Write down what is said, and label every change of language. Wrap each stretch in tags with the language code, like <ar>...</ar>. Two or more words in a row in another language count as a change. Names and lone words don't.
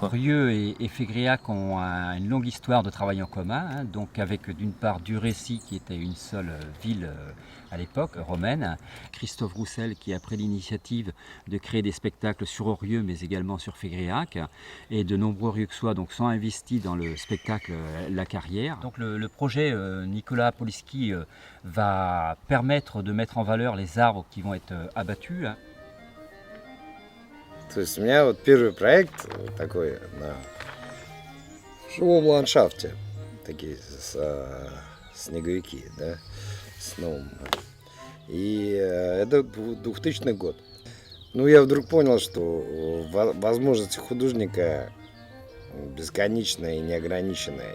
<fr>Rieux et Fégréac ont une longue histoire de travail en commun, donc avec d'une part Durécy qui était une seule ville à l'époque romaine, Christophe Roussel qui a pris l'initiative de créer des spectacles sur Rieux mais également sur Fégréac, et de nombreux Rieuxois donc sont investis dans le spectacle La Carrière. Donc le projet Nicolas Polyski va permettre de mettre en valeur les arbres qui vont être abattus.</fr> <ru>То есть у меня вот первый проект такой на живом ландшафте, такие снеговики, да, сноум. И это 2000 год. Ну, я вдруг понял, что возможности художника бесконечная и неограниченная.</ru>